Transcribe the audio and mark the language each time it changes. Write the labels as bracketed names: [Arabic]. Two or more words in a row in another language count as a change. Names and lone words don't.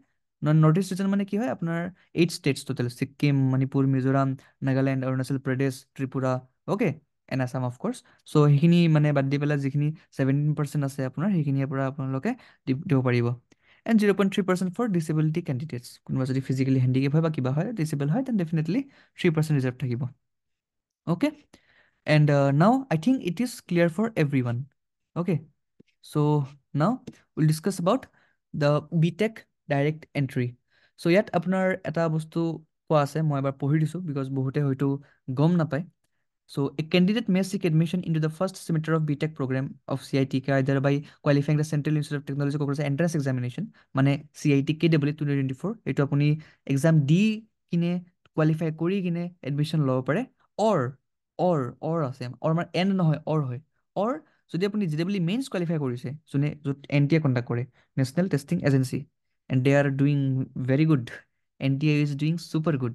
[Assamese] নৰ্থ ইষ্ট ৰিজন মানে কি হয়, আপোনাৰ 8 [English] states total, [Assamese] ছিক্কিম, মণিপুৰ, মিজোৰাম, নাগালেণ্ড, অৰুণাচল প্ৰদেশ, ত্ৰিপুৰা, অ'কে, এণ্ড আছাম [English] of course. [Assamese] চ' সেইখিনি মানে বাদ দি পেলাই যিখিনি 17% আছে আপোনাৰ, সেইখিনিৰ পৰা আপোনালোকে দিব পাৰিব। [English] and 0.3% for disability candidates, [Assamese] কোনোবা যদি [English] physically handicap [Assamese] হয় বা কিবা হয়, ডিচেবল হয়, [English] then definitely 3% reserve [Assamese] থাকিব। [English] Okay, and now I think it is clear for every one. Okay, so now will discuss about the BTech direct entry. [Assamese] চ' ইয়াত আপোনাৰ এটা বস্তু কোৱা আছে, মই এবাৰ পঢ়ি দিছোঁ, বিকজ বহুতে হয়তো গম নাপায়। [English] So, a candidate may seek admission into the first semester of BTech program of CITK either by qualifying the Central Institute of Technology Kokrasa entrance examination, [Assamese] মানে CIT KW 2024, এইটো আপুনি এক্সাম দি কিনে কোৱালিফাই কৰি কিনে এডমিশ্যন ল'ব পাৰে। অৰ অৰ আছে, অৰ মানে এণ্ড নহয়, অৰ হয়। অৰ যদি আপুনি JEE মেইনছ কোৱালিফাই কৰিছে, যোনে য'ত NTA কণ্ডাক্ট কৰে, নেশ্যনেল টেষ্টিং এজেঞ্চি, [English] and they are doing very good NTA is doing super good.